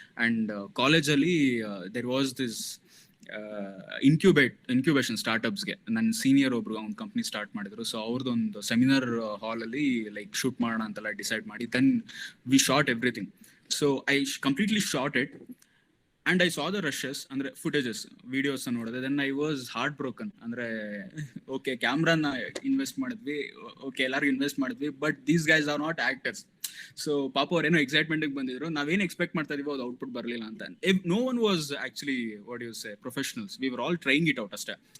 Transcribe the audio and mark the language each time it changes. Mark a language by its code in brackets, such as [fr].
[kn] And ಕಾಲೇಜಲ್ಲಿ there was this incubation ಸ್ಟಾರ್ಟ್ಅಪ್ಸ್ಗೆ ನನ್ನ senior ಒಬ್ರು ಅವ್ನ ಕಂಪ್ನಿ ಸ್ಟಾರ್ಟ್ ಮಾಡಿದ್ರು. ಸೊ ಅವ್ರದ್ದೊಂದು ಸೆಮಿನಾರ್ ಹಾಲಲ್ಲಿ ಲೈಕ್ ಶೂಟ್ ಮಾಡೋಣ ಅಂತೆಲ್ಲ ಡಿಸೈಡ್ ಮಾಡಿ [en] Then we shot everything. So I completely shot it. And I saw the rushes, [kn] ಅಂದ್ರೆ ಫುಟೇಜಸ್, ವಿಡಿಯೋಸ್ ನೋಡಿದೆ. [en] Then I was heart broken. [kn] ಅಂದ್ರೆ ಓಕೆ, ಕ್ಯಾಮ್ರಾನ ಇನ್ವೆಸ್ಟ್ ಮಾಡಿದ್ವಿ, ಓಕೆ ಎಲ್ಲರಿಗೂ ಇನ್ವೆಸ್ಟ್ ಮಾಡಿದ್ವಿ, [en] But these guys are not actors. [kn] So ಪಾಪ ಅವ್ರೇನೋ ಎಕ್ಸೈಟ್ಮೆಂಟ್ಗೆ ಬಂದಿದ್ರು, ನಾವೇನು ಎಕ್ಸ್ಪೆಕ್ಟ್ ಮಾಡ್ತಾ ಇದೀವೋ ಅದು ಔಟ್ಪುಟ್ ಬರಲಿಲ್ಲ ಅಂತ. [en] No one was actually what you say professionals, we were all trying it out ಅಷ್ಟೇ.